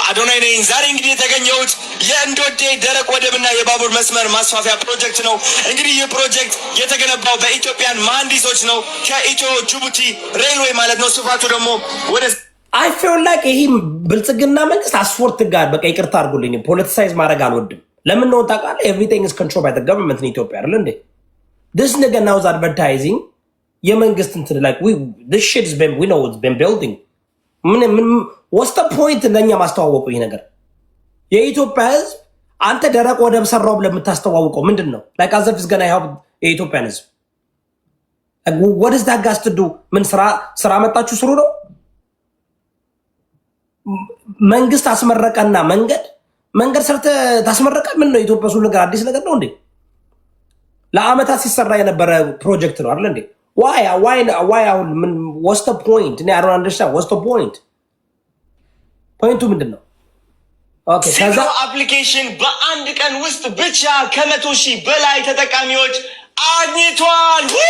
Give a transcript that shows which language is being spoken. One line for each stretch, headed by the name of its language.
Amharic: አዶናይ ነኝ። ዛሬ እንግዲህ የተገኘሁት የእንዶዴ ደረቅ ወደብና የባቡር መስመር ማስፋፊያ ፕሮጀክት ነው። እንግዲህ ይህ ፕሮጀክት የተገነባው በኢትዮጵያን መሐንዲሶች ነው። ከኢትዮ ጅቡቲ ሬልዌይ ማለት ነው። ስፋቱ ደግሞ ወደ
English: አይ ፊል ላይክ
Amharic: ይሄ ብልጽግና መንግስት አስፖርት ጋር በቃ ይቅርታ አድርጉልኝ፣ ፖለቲሳይዝ ማድረግ አልወድም። ለምን ነው ታውቃለህ?
English: ኤቭሪቲንግ ኢዝ ኮንትሮል ባይ ዘ ገቨርንመንት ኢን ኢትዮጵያ
Amharic: አይደል እንዴ?
English: this nigga now is advertising
Amharic: የመንግስት እንትን
English: like this shit has been we know it's been building ምን what's the point
Amharic: ለኛ ማስተዋወቁ? ይሄ ነገር የኢትዮጵያ ህዝብ አንተ ደረቅ ወደብ ሰራው ብለህ የምታስተዋውቀው ምንድን ነው?
English: like as if it's gonna help
Amharic: የኢትዮጵያን ህዝብ
English: like what is that gas to do?
Amharic: ምን ስራ መጣችሁ ስሩ ነው? መንግስት አስመረቀና መንገድ ሰርተ ታስመረቀ ምን ነው? ኢትዮጵያ ሱ ነገር አዲስ ነገር ነው እንዴ? ለአመታት ሲሰራ የነበረ ፕሮጀክት ነው አይደል እንዴ?
English: why
Amharic: አሁን ምን
English: what's the point? እኔ I don't understand what's the point?
Amharic: ፖይንቱ ምንድን ነው? ኦኬ ከዛ አፕሊኬሽን በአንድ ቀን ውስጥ ብቻ ከ100,000 በላይ ተጠቃሚዎች አግኝቷል።